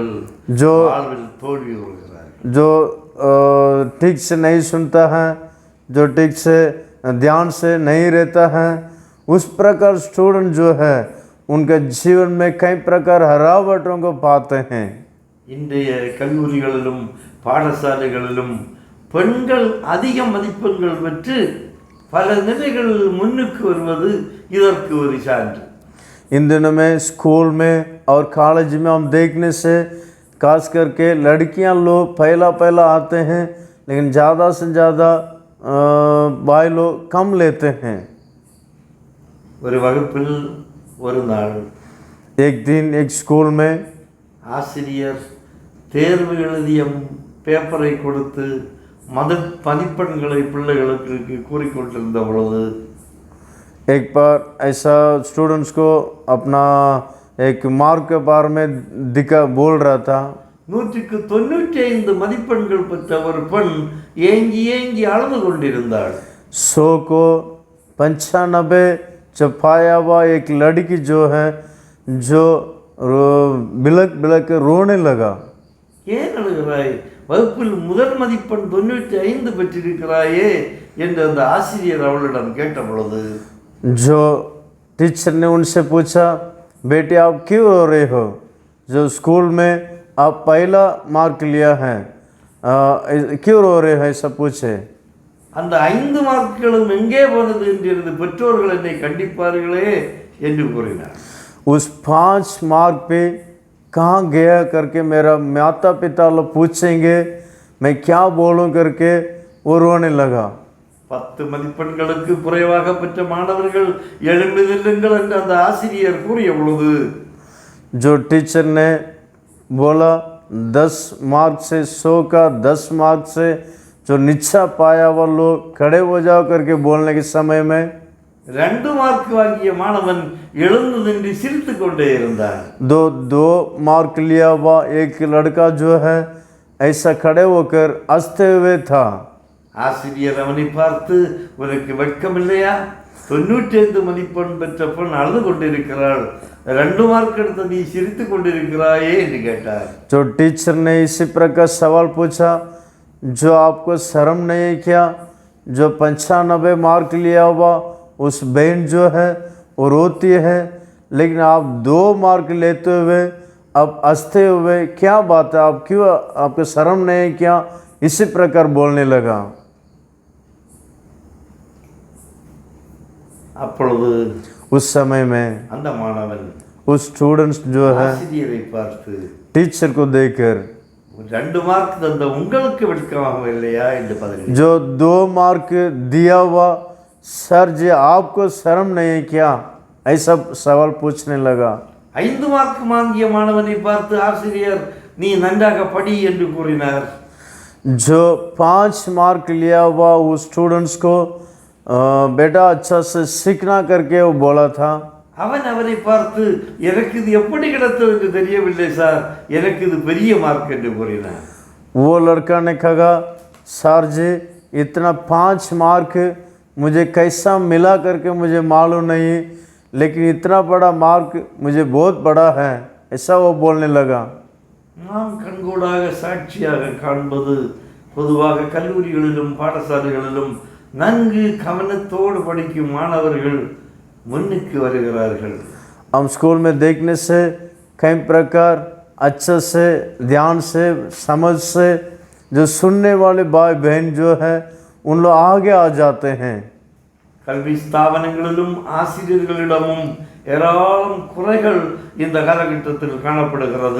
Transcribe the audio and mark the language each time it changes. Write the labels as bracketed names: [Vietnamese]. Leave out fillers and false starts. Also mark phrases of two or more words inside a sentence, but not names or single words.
[Hindi] जो [Tamil] வாழ்வில் தோல்வி வருகிறார்கள். [Hindi] जो ठीक से नहीं सुनता है, जो ठीक से ध्यान से नहीं रहता है, उस प्रकार स्टूडेंट जो है उनके जीवन में कई प्रकार हरावटों को पाते हैं। [Tamil] இன்றைய கல்லூரிகளிலும் பாடசாலைகளிலும் பெண்கள் அதிக மதிப்பெண்கள் பெற்று பல நிலைகளில் முன்னுக்கு வருவது இதற்கு ஒரு சான்று. [Hindi] इन दिनों में स्कूल में और कॉलेज में हम देखने से खास करके लड़कियां लोग पहला आते हैं, लेकिन ज़्यादा से ज़्यादा भाई लोग कम लेते हैं। [Tamil] ஒரு வகுப்பில் ஒரு நாள் [Hindi] एक दिन एक स्कूल में [Tamil] ஆசிரியர் தேர்வு எழுதிய பேப்பரை கொடுத்து மதிப்பெண்களை பிள்ளைகளுக்கு கூறிக்கொண்டிருந்த பொழுது [Hindi] एक बार ऐसा स्टूडेंट्स को अपना एक मार्क के बारे में बोल रहा था। [Tamil] 195 மதிப்பெண்கள் பெற்ற ஒரு பெண் ஏங்கி ஏங்கி அழுது கொண்டிருந்தாள். [Hindi] 100 को 95 जब पाया हुआ एक लड़की जो है जो बिलक रोने लगा। [Tamil] ஏன் அழுகிறாய்? வகுப்பில் முதல் மதிப்பெண் 95 பெற்றிருக்கிறாயே, என்று அந்த ஆசிரியர் அவளிடம் கேட்ட பொழுது [Hindi] जो टीचर ने उनसे पूछा, बेटे आप क्यों रो रहे हो? जो स्कूल में आप पहला मार्क लिया है, क्यों रो रहे हो? ऐसा पूछे। [Tamil] அந்த 5 மார்க்குகளும் எங்கே போனது என்று பெற்றோர்கள் என்னை கண்டிப்பார்களே என்று கூறினார். [Hindi] उस 5 मार्क पे कहाँ गया करके मेरा माता पिता लोग पूछेंगे, मैं क्या बोलूं करके वो रोने लगा। [Tamil] 10 மதிப்பெண்களுக்கு குறைவாக பெற்ற மாணவர்கள் எழுந்து நில்லுங்கள் என்று அந்த ஆசிரியர் கூறிய பொழுது [Hindi] जो टीचर ने बोला 10 मार्क से 100 का 10 मार्क से जो नीचा पाया वो लोग खड़े हो जाओ करके बोलने के समय में [Tamil] 2 மார்க் வாங்கிய மாணவன் எழுந்து நின்று சிரித்து கொண்டே இருந்தான். [Hindi] दो मार्क लिया हुआ एक लड़का जो है ऐसा खड़े होकर हंसते हुए था। [Tamil] ஆசிரியர் அவனை பார்த்து, உனக்கு வெட்கம் இல்லையா? 95 மதிப்பெண் பெற்ற பெண் அழுது கொண்டிருக்கிறாள், 2 மார்க் எடுத்து நீ சிரித்து கொண்டிருக்கிறாயே என்று கேட்டார். [Hindi] जो टीचर ने इसी प्रकार सवाल पूछा, जो आपको शर्म नहीं है क्या? जो 95 मार्क लिया हुआ उस बहन जो है वो रोती है, लेकिन आप 2 मार्क लेते हुए अब हंसते हुए क्या बात है? आप क्यों, आपको शर्म नहीं है क्या? इसी प्रकार बोलने लगा। [Tamil] அப்பொழுது [Hindi] उस समय में [Tamil] அந்த மாணவன் [Hindi] उस स्टूडेंट्स जो है [Tamil] ஆசிரியரை பார்த்து, [Hindi] टीचर को देखकर [Tamil] 2 மார்க் தந்த உங்களுக்கு வெட்கமாக இல்லையா என்று பதில். [Hindi] जो 2 मार्क दिया हुआ सर जी आपको शर्म नहीं है क्या? ऐसा सवाल पूछने लगा। [Tamil] 5 மார்க் வாங்கிய மாணவனை பார்த்து ஆசிரியர், நீ நன்றாக படி என்று கூறினார். [Hindi] जो 5 मार्क लिया हुआ उस स्टूडेंट्स को बेटा अच्छा से सीखना करके वो बोला था। [Tamil] அவன் அவனை பார்த்து, எனக்கு இது எப்படி கிடைத்தது என்று தெரியவில்லை சார், எனக்கு இது பெரிய மார்க் என்று கூறினான். [Hindi] वो लड़का ने कहा, सर जी इतना 5 मार्क मुझे कैसा मिला करके मुझे मालूम नहीं, लेकिन इतना बड़ा मार्क मुझे बहुत बड़ा है, ऐसा वो बोलने लगा। [Tamil] நாம் கண்கூடாக சாட்சியாக காண்பது, பொதுவாக கல்லூரிகளிலும் பாடசாலைகளிலும் நன்கு கவனத்தோடு படிக்கும் மாணவர்கள் முன்னுக்கு வருகிறார்கள். [Hindi] हम स्कूल में देखने से कई प्रकार अच्छे से ध्यान से समझ से जो सुनने वाले भाई बहन जो है उन लोग आगे आ जाते हैं। [Tamil] கல்வி ஸ்தாபனங்களிலும் ஆசிரியர்களிடமும் ஏராளம் குறைகள் இந்த காலகட்டத்தில் காணப்படுகிறது.